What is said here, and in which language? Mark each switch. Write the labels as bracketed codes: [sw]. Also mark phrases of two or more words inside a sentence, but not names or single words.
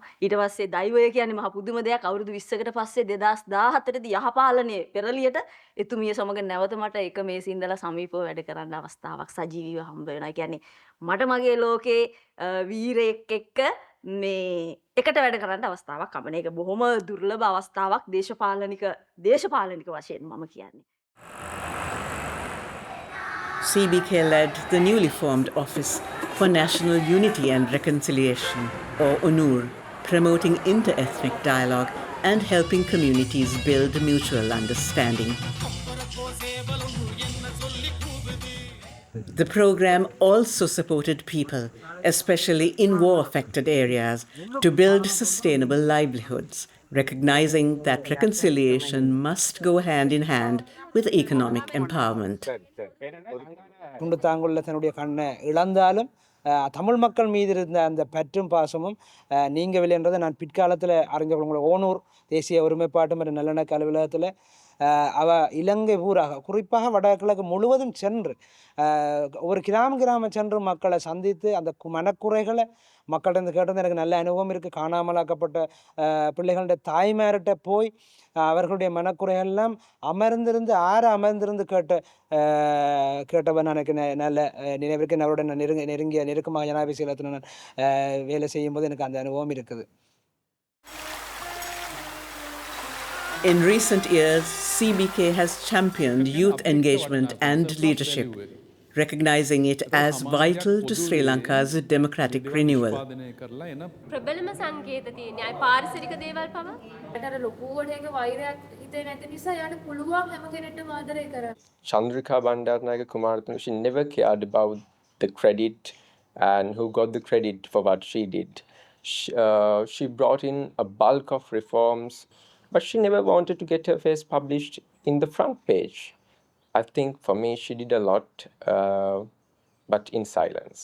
[si] ඊට පස්සේ දෛවය කියන්නේ මහ පුදුම දෙයක්. අවුරුදු 20කට පස්සේ 2014 දී යහපාලනයේ පෙරලියට එතුමිය සමග නැවත මට එක මේසේ ඉඳලා සමීපව වැඩ කරන්න අවස්ථාවක් සජීවීව හම්බ වෙනවා. ඒ කියන්නේ මට මගේ ලෝකේ වීරයෙක් එක්ක මේ එකට වැඩ කරන්න අවස්ථාවක් හම්බ වෙන එක බොහොම දුර්ලභ අවස්ථාවක් දේශපාලනික වශයෙන් මම කියන්නේ. [en] CBK led the newly formed Office for National Unity and Reconciliation, or UNUR, promoting inter-ethnic dialogue and helping communities build mutual understanding. The program also supported people, especially in war-affected areas, to build sustainable livelihoods, recognizing that reconciliation must go hand in hand with economic empowerment. [ta] குண்டுத்தாங்குள்ள தன்னுடைய கண்ணை இழந்தாலும் தமிழ் மக்கள் மீது இருந்த அந்த பற்றும் பாசமும் நீங்கவில்லை என்றதை நான் பிற்காலத்தில் அறிஞ்ச உங்களோட ஓனூர் தேசிய ஒருமைப்பாட்டு மற்றும் நல்லிணக்க அலுவலகத்தில் அவ இலங்கை ஊராக குறிப்பாக வடகிழக்கு முழுவதும் சென்று ஒரு கிராமம் சென்று மக்களை சந்தித்து அந்த மனக்குறைகளை மக்கள்கிட்ட கேட்டது எனக்கு நல்ல அனுபவம் இருக்குது. காணாமலாக்கப்பட்ட பிள்ளைகளுடைய தாய்மார்கிட்ட போய் அவர்களுடைய மனக்குறைகள்லாம் அமர்ந்திருந்து கேட்டவன் எனக்கு நல்ல நினைவிற்கு அவரோட நெருக்கமாக ஜனாதிபதி செயலகத்தில் நான் வேலை செய்யும்போது எனக்கு அந்த அனுபவம் இருக்குது. [en] In recent years, CBK has championed youth engagement and leadership, recognizing it as vital to Sri Lanka's democratic renewal. [si] ප්‍රබලම සංකේත තියෙන්නේ අය පාරිසරික දේවල් පවා අර ලොකුවට එක වෛරයක් හිතේ නැති නිසා යාට පුළුවන් හැම කෙනෙක්ටම ආදරය කරන්න. [en] Chandrika Bandaranaike Kumaratune, she never cared about the credit and who got the credit for what she did. She brought in a bulk of reforms, but she never wanted to get her face published in the front page. I think for me she did a lot, but in silence.